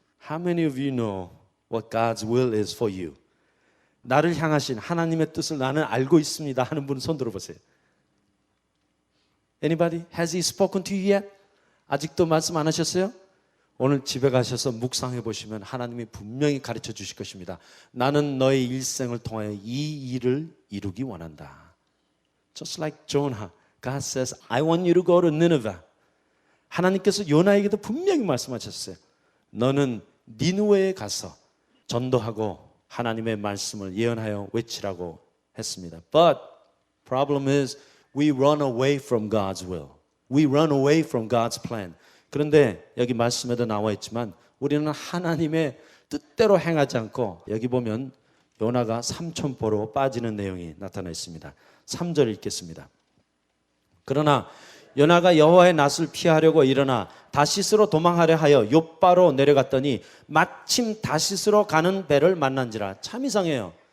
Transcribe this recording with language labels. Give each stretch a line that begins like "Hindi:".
English: How many of you know what God's will is for you?
Korean: 나를 향하신 하나님의 뜻을 나는 알고 있습니다 하는 분 손 들어보세요.
English: Anybody? Has He spoken to you yet?
Korean: 아직도 말씀 안 하셨어요? 오늘 집에 가셔서 묵상해 보시면 하나님이 분명히 가르쳐 주실 것입니다. 나는 너의 일생을 통하여 이 일을 이루기 원한다.
English: Just like Jonah, God says, I want you to go to Nineveh.
Korean: 하나님께서 요나에게도 분명히 말씀하셨어요. 너는 니느웨에 가서 전도하고 하나님의 말씀을 예언하여 외치라고 했습니다.
English: But problem is we run away from God's will. We run away from God's plan.
Korean: 그런데 여기 말씀에도 나와 있지만 우리는 하나님의 뜻대로 행하지 않고 여기 보면 요나가 삼천포로 빠지는 내용이 나타나 있습니다. 3절 읽겠습니다. 그러나 요나가 여호와의 낯을 피하려고 일어나 다시스로 도망하려 하여 욥바로 내려갔더니 마침 다시스로 가는 배를 만난지라. 참 이상해요.